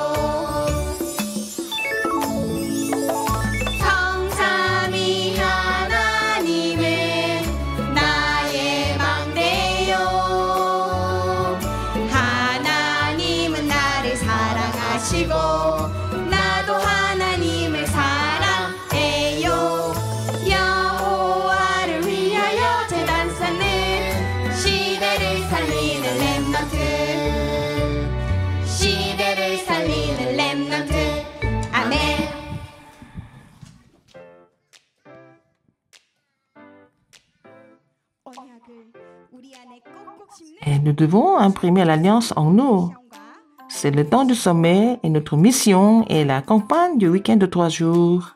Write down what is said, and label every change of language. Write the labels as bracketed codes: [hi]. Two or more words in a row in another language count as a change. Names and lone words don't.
[ko] 성삼위 하나님을 나의 망대요 하나님은 나를 사랑하시고 나도 하나님을 사랑해요 여호와를 위하여 제단 쌓는 시대를 살리는 렘넌트 시대를 살리는 렘넌트 아멘 [fr] Et nous devons imprimer l'alliance en nous. C'est le temps du sommet et notre mission est la campagne du week-end de 3 jours.